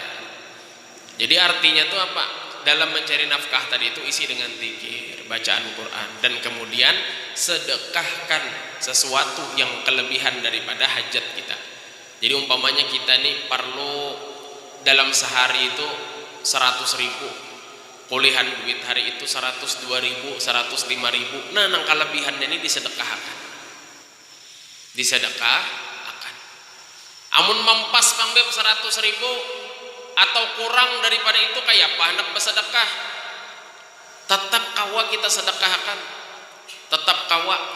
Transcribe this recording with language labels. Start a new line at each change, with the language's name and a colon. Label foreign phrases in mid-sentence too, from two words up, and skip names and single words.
Indonesian: Jadi artinya itu apa? Dalam mencari nafkah tadi itu isi dengan zikir, bacaan Quran, dan kemudian sedekahkan sesuatu yang kelebihan daripada hajat kita. Jadi umpamanya kita nih perlu dalam sehari itu 100.000,
Banjar: kulihan duit hari itu 102.000, 105.000. Nah, nang kelebihannya ini disedekahkan. Disedekahkan. Amun mempas pangbeb 100.000 atau kurang daripada itu kayak apa hendak bersedekah, tetap kawa kita sedekahkan, tetap kawa.